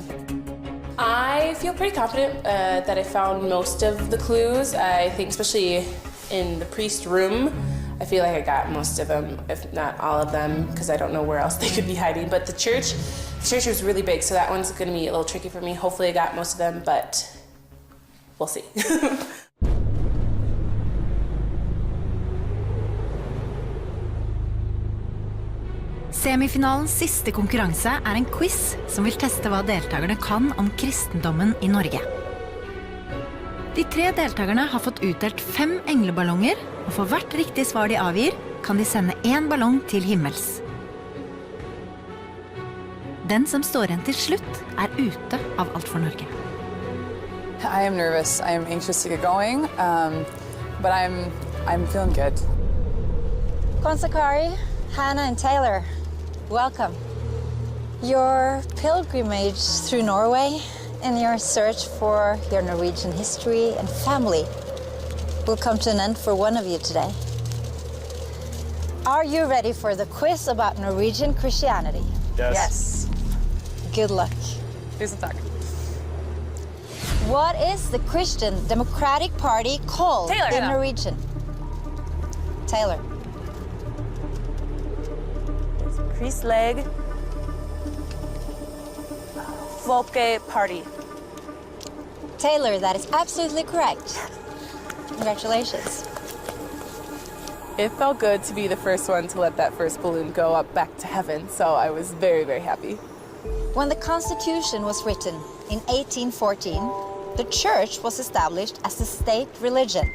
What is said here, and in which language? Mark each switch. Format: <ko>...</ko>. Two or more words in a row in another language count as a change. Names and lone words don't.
<en>I feel pretty confident that I found most of the clues. I think especially in the priest room, I feel like I got most of them, if not all of them, because I don't know where else they could be hiding. But the church was really big, so that one's going to be a little tricky for me. Hopefully I got most of them, but we'll see.</en> <no>Semifinalens siste konkurranse en quiz som vil teste hva deltakerne kan om kristendommen I Norge. De 3 deltakerne har fått utdelt 5 engleballonger, og for hvert riktig svar de avgir, kan de sende 1 ballong til himmels. Den som står igjen til slutt ute av Alt for Norge.</no> <en>I am nervous. I am anxious to get going, but I'm feeling good. Kontakari, Hannah and Taylor, welcome. Your pilgrimage through Norway and your search for your Norwegian history and family will come to an end for one of you today. Are you ready for the quiz about Norwegian Christianity? Yes. Good luck.</en> <no>Tusen takk.</no> <en>What is the Christian Democratic Party called in Norwegian? Taylor. Kristelig Folkeparti. Taylor, that is absolutely correct. Congratulations. It felt good to be the first one to let that first balloon go up back to heaven, so I was very, very happy. When the Constitution was written in 1814, the church was established as a state religion.</en>